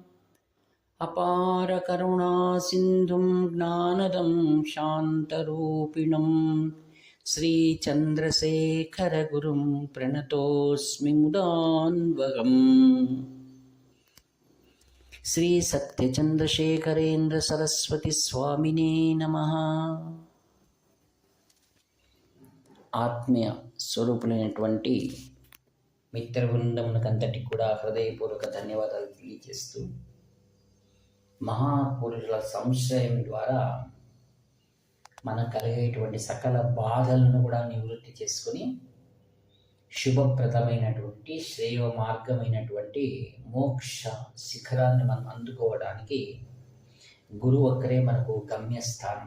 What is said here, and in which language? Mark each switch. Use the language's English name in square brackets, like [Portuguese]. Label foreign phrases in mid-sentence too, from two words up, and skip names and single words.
[Sanskrit] अपारकरुणासिन्धुं ज्ञानदं शान्तरूपिणं श्रीचन्द्रशेखरगुरुं प्रणतोऽस्मि मुदान्वहम्। श्रीसत्यचन्द्रशेखरेन्द्रसरस्वतीस्वामिने नमः। [Telugu] ఆత్మీయ స్వరూపులైనటువంటి మిత్రబృందమునకంతటికి కూడా హృదయపూర్వక ధన్యవాదాలు తెలియజేస్తూ, మహాపురుషుల సంశయం ద్వారా మనకు కలిగేటువంటి సకల బాధలను కూడా నివృత్తి చేసుకుని శుభప్రదమైనటువంటి శ్రేయ మార్గమైనటువంటి మోక్ష శిఖరాన్ని మనం అందుకోవడానికి గురువు ఒక్కరే మనకు గమ్యస్థానం.